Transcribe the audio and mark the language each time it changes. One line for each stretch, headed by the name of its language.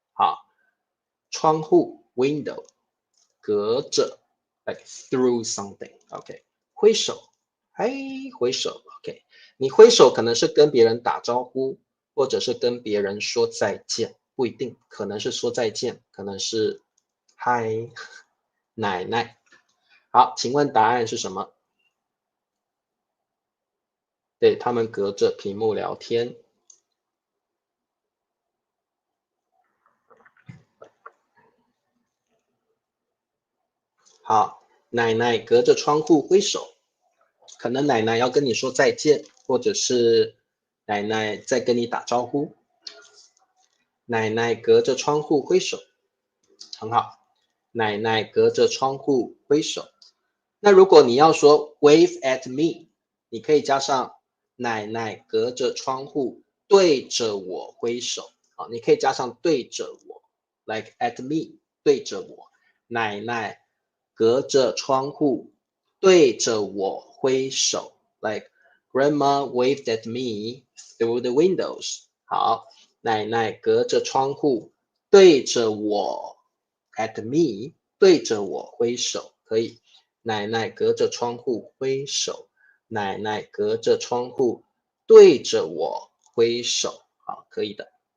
Chinese: 好，窗户 window 隔着
English: like through something。
Chinese: OK，挥手，哎，挥手。 OK，你挥手可能是跟别人打招呼，或者是跟别人说再见，不一定，可能是说再见，可能是嗨，奶奶。好，请问答案是什么？对，他们隔着屏幕聊天。好，奶奶隔着窗户挥手，可能奶奶要跟你说再见，或者是奶奶在跟你打招呼。奶奶隔着窗户挥手，很好。奶奶隔着窗户挥手。那如果你要说
English: wave at me，
Chinese: 你可以加上奶奶隔着窗户对着我挥手。好，你可以加上对着我 ，
English: like at me，
Chinese: 对着我。奶奶隔着窗户对着我挥手，
English: like grandma waved at me through the windows。
Chinese: 好，奶奶隔着窗户对着我
English: at me，
Chinese: 对着我挥手，可以。奶奶隔着窗户挥手，奶奶隔着窗户对着我挥手，好，可以的。